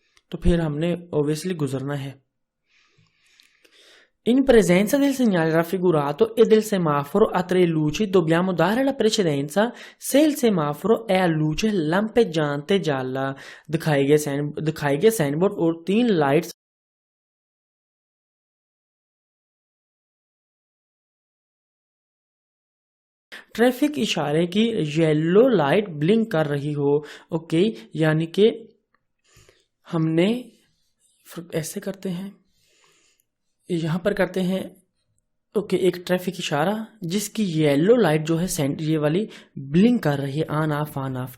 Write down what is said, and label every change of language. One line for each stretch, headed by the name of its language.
Hindi: तो फिर हमने ऑब्वियसली गुजरना है।
Italian: In presenza del segnale raffigurato e del semaforo a 3 luci dobbiamo dare la precedenza se il semaforo è a luce lampeggiante gialla।
Hindi: दिखाए गए sign board और 3 लाइट्स ट्रैफिक इशारे की येलो लाइट ब्लिंक कर रही हो। यानी कि हमने ऐसे करते हैं, यहाँ पर करते हैं एक ट्रैफिक इशारा जिसकी येलो लाइट जो है ये वाली ब्लिंक कर रही है, ऑन ऑफ।